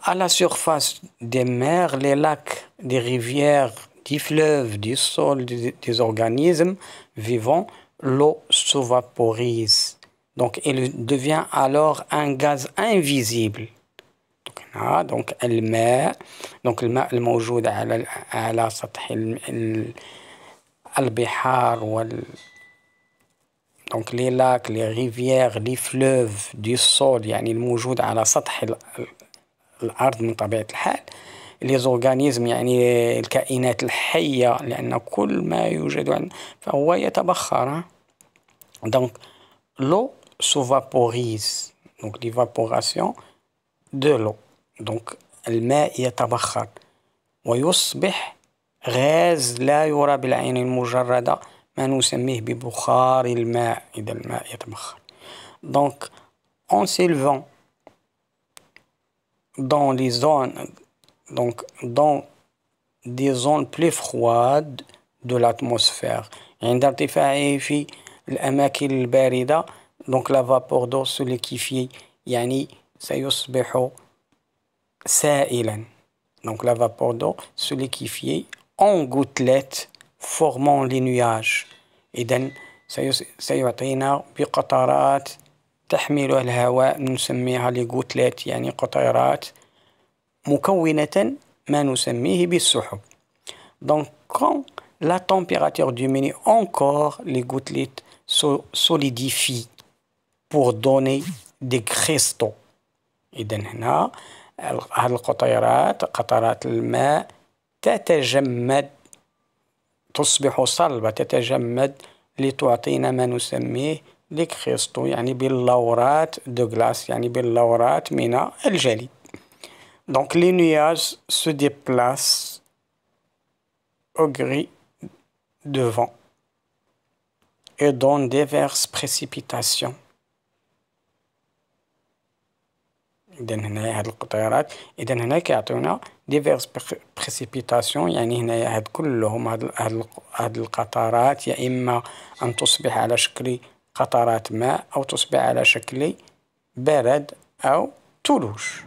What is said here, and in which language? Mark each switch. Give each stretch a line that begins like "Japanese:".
French: à la surface des mers, les lacs, des rivières, des fleuves, des sols, des organismes vivants, l'eau s'évaporise. Donc il devient alors un gaz invisible.
Arabic: donc الماء الماء الموجود على سطح البحار donc
French: les lacs, les rivières, les fleuves, du sol
Arabic: يعني الموجود على سطح الأرض من طبيعة الحال.
French: les organismes
Arabic: يعني الكائنات الحية، لأن كل ما يوجد فهو يتبخر.
French: donc l'eau s'évaporise. donc l'évaporation de l'eau.
Arabic: donc الماء يتبخر ويصبح غاز لا يرى بالعين المجردة، ما نسميه ببخار الماء. إذا الماء يتبخر.
French: donc en s'élevant dans les zones dans des zones plus froides de l'atmosphère،
Arabic: عند ارتفاعه في الأماكن الباردة
French: donc la vapeur d'eau se liquéfie
Arabic: يعني سيصبح سائلا.
French: donc la vapeur d'eau se liquéfie en gouttelettes formant les nuages.
Arabic: إذن سيعطينا بقطرات تحملها الهواء نسميها لي gouttelettes يعني قطيرات مكونة ما نسميه بالسحب.
French: donc quand la température diminue encore, les gouttelettes se solidifient pour donner des cristaux.
Arabic: إذن هنا هذه القطيرات قطرات الماء تتجمد، تصبح صلبة، تتجمد لتعطينا ما نسميه لي كريستو يعني باللورات دو غلاس يعني باللورات من الجليد.
French: donc les nuages se déplacent au gré de vent et donnent diverses précipitations.
Arabic: إذا هنا هاد القطيرات إذا هنا كيعطيونا ديفيرس بريسيبيتاسيون يعني هنايا هاد كلهم هاد القطرات يا إما أن تصبح على شكل قطرات ماء أو تصبح على شكل برد أو ثلوج.